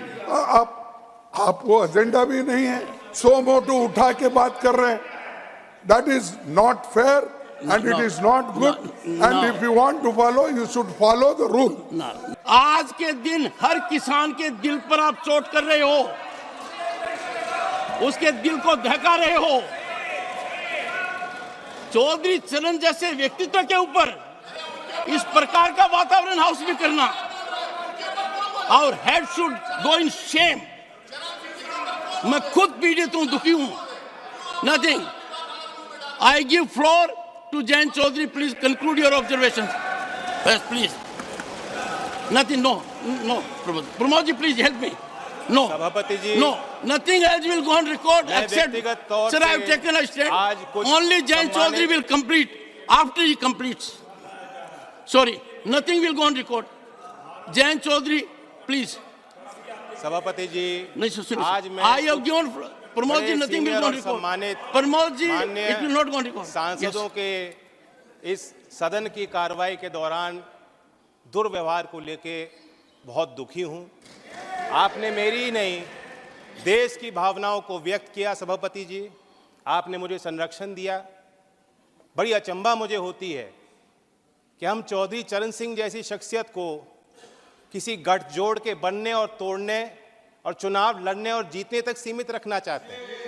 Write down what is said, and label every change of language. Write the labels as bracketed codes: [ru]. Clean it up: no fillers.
[hi] आप वो एजेंडा भी नहीं है, सो मोटो उठा के बात कर रहे हैं. [en] That is not fair and it is not good. And if you want to follow, you should follow the rule. [hi] आज के दिन हर किसान के दिल पर आप चोट कर रहे हो, उसके दिल को दहका रहे हो. चौधरी चरण जैसे व्यक्तित्व के ऊपर इस प्रकार का वातावरण हाउस में करना, और [en] Head should go in shame. [hi] मैं खुद पीड़ित हूं, दुखी हूं. [en] Nothing. I give floor to Jayant Chaudhary. Please conclude your observations. Yes, please. Nothing. No. Pramod ji, please help me. No. [hi] सभापति जी. [en] No. Nothing else will go on record except, sir, I have taken a stand. Only Jayant Chaudhary will complete after he completes. Sorry. Nothing will go on record. Jayant Chaudhary, please. [hi] सभापति जी. नहीं, आज मैं [en] I have given Pramod ji, nothing will go on record. Pramod ji, it will not go on record. [hi] सांसदों के इस सदन की कार्रवाई के दौरान दुर्व्यवहार को लेके बहुत दुखी हूं. आपने मेरी ही नहीं, देश की भावनाओं को व्यक्त किया. सभापति जी, आपने मुझे संरक्षण दिया. बड़ी अचंभा मुझे होती है कि हम चौधरी चरण सिंह जैसी शख्सियत को किसी गठजोड़ के बनने और तोड़ने और चुनाव लड़ने और जीतने तक सीमित रखना चाहते हैं.